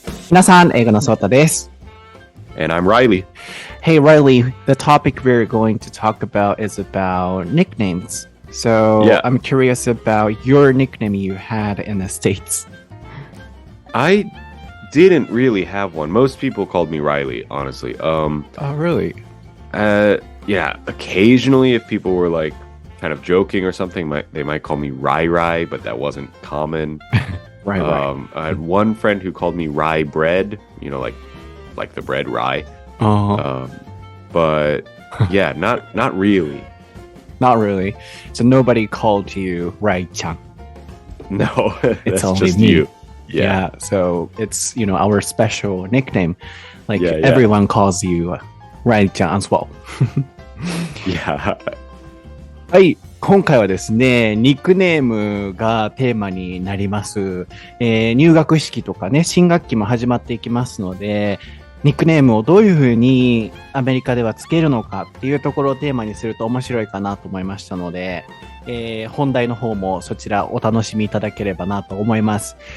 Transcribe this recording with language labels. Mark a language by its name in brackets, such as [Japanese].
[Japanese] 皆さん、英語のソータです。 [English] And I'm Reilly. Hey Reilly, the topic we're going to talk about is about nicknames. So I'm curious about your nickname you had in the States. I didn't really have one. Most people called me Reilly, honestly. Oh, really? Yeah, occasionally if people were like kind of joking or something, they might call me Rai, but that wasn't common. Right. I had one friend who called me Rye Bread, you know, like the bread rye. But yeah, not really. Not really. So nobody called you Rai-chan. No, it's that's only just me. you. Yeah. So it's, our special nickname. Like everyone calls you Rai-chan as well. Yeah. [Japanese] はい。今回はですね、ニックネームがテーマになります。入学式とかね、新学期も始まっていきますので、ニックネームをどういうふうにアメリカではつけるのかっていうところをテーマにすると面白いかなと思いましたので、本題の方もそちらお楽しみいただければなと思います。